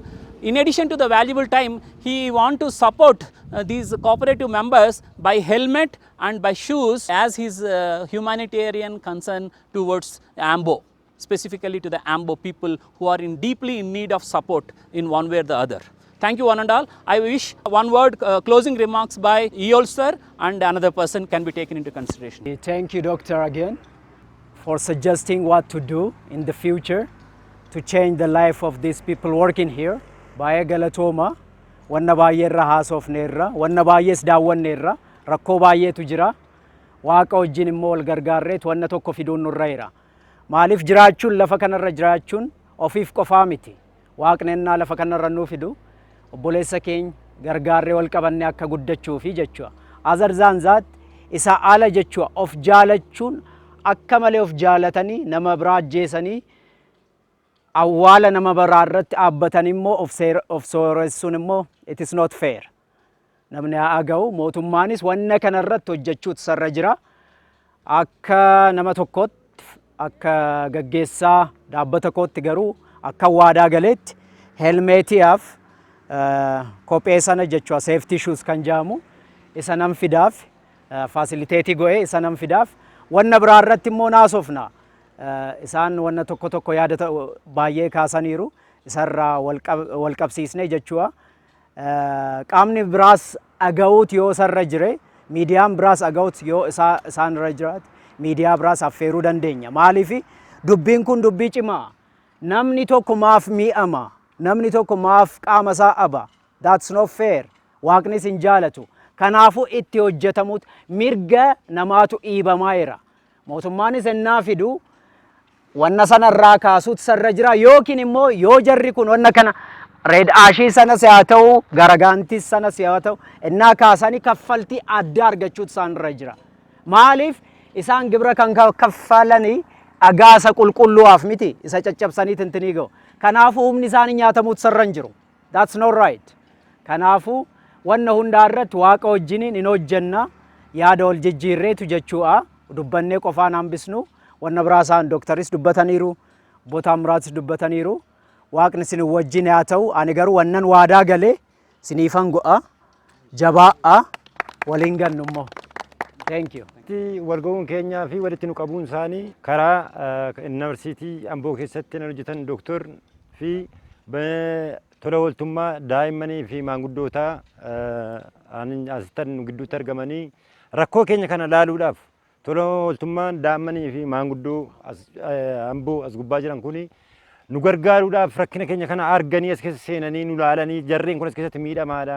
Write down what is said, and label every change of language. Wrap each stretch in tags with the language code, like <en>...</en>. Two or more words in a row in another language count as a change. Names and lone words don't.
<en>In addition to the valuable time, he wants to support these cooperative members by helmet and by shoes as his humanitarian concern towards AMBO, specifically to the AMBO people who are deeply in need of support in one way or the other. Thank you one and all. I wish one word closing remarks by Eol sir, and another person can be taken into consideration. Thank you, Doctor, again, for suggesting what to do in the future to change the life of these people working here.</en> <om>Baay'ee galatooma, wanna baay'ee irra haasofneerra, wanna baay'ees daawwanneerra, rakkoo baay'eetu jira. Waaqa wajjin immoo wal gargaarreet wanna tokko fiduun nurra jira. Maaliif jiraachuun lafa kanarra jiraachuun ofiif qofaa miti. Waaqni ennaa lafa kanarra nuu fidu obboleessa keenya gargaarree wal qabanne akka guddachuufi jechuudha.</om> <en>Other than that,</en> <om>isa ala jechuudha. Of jaalachuun akka malee of jaalatanii nama biraa ajjeesanii awwaala nama biraa irratti dhaabbatanii immoo of sooressuun immoo</om> <en>it is not fair.</en> <om>Namni haa ga'u mootummaanis wanna kana irratti hojjechuutu sarra jira. Akka nama tokkootti akka gaggeessaa dhaabbata kootti garuu akka waadaa galeetti helmeetiyaaf kophee sana jechuudha</om> <en>safety shoes</en> <om>kan jaamu isa nam fidaaf faciliteetii go'ee isa nam fidaaf wanna biraa irratti immoo naasofna. Isaan wanna tokko tokko yaadata baay'ee kaasaniiru isarraa wal qabsiisne jechuudha. Qaamni biraas aga'uut yoo sarra jire, miidiyaan biraas aga'uut yoo isaan irra jiraate, miidiyaa biraas affeeruu dandeenya. Maaliif dubbiin kun dubbii cimaa. Namni tokko maaf mi'ama, namni tokko maaf qaama isaa aba.</om> <en>That's not fair.</en> <om>Waaqnis hin jaalatu. Kanaafuu itti hojjetamuut mirga namaatu dhiibamaayera. Mootummaanis ennaa fidu wanna sanarraa kaasuut sarra jira yookiin immoo yoo jarri kun wanna kana red ashii sanas haa ta'u garagaantis sanas haa ta'u ennaa kaasanii kaffaltii adda argachuut isaanirra jira. Maaliif isaan gibira kan kaffalanii agaasa qulqulluwaaf miti isa caccabsanii tintinii ga'u. Kanaafuu humni isaanii nyaatamuut sarra hin jiru.</om> <en>That's not right.</en> <om>Kanaafuu wanna hundaarratti waaqa wajjiniin hin hojjenna yaada wal jijjiirreetu jechuudha. Dubbannee qofaan hambisnu wanna biraasaan dooktaris dubbataniiru Bootaamraatis dubbataniiru waaqni isin wajjin haa ta'u ani garuu wannan waadaa galee siniifan go'a jabaa'a waliin gannu immoo.</om> <en>Thank you.</en> <om>Walga'uun keenyaa fi walitti nu qabuun isaanii karaa yuunivarsiitii Amboo keessatti kan hojjetan dooktor fi tola ooltummaa daa'immanii fi maanguddootaa asittan gidduutti argamanii rakkoo keenya kana laaluudhaaf tola ooltummaan daa'immanii fi maanguddoo Amboo as gubbaa jiran kuni nu gargaaruudhaaf rakkina keenya kana arganii as keessa seenanii nu laalanii jarreen kun as keessatti miidhamaadha.</om>